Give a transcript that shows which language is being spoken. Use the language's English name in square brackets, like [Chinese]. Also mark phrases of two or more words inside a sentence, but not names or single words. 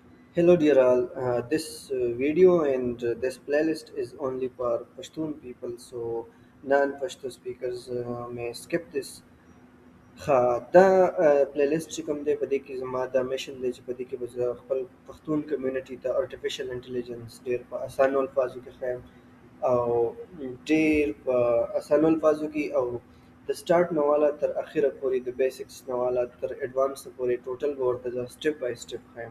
[English] Hello, dear all. This video and this playlist is only for Pashtun people, so non-Pashto speakers may skip this. [Pashto] دا پلیلیست چې کوم دی په دې کې زما دا میشن دی چې په دې کې به زه خپل پښتون کمیونټي ته [English] artificial intelligence [Pashto] ډېر په اسانو الفاظو کې ښیم او ډېر په اسانو الفاظو کې او د سټارټ نه واله تر اخره پورې د بیسکس نه واله تر ایډوانس پورې ټوټل به ورته زه [English] step by step [Pashto] ښیم.